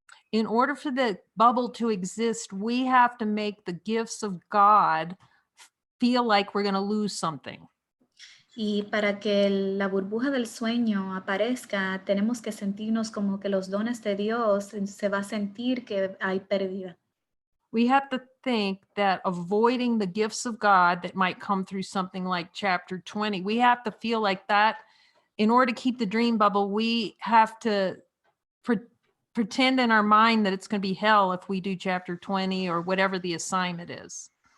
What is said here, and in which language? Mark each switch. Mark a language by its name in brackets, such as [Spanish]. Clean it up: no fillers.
[English] In order for the bubble to exist, we have to make the gifts of God feel like we're going to lose something. [Spanish] Y para que la burbuja del sueño aparezca, tenemos que sentirnos como que los dones de Dios se va a sentir que hay pérdida. [English] We have to think that avoiding the gifts of God that might come through something like chapter 20, we have to feel like that. In order to keep the dream bubble, we have to pretend in our mind that it's going to be hell if we do chapter 20 or whatever the assignment is.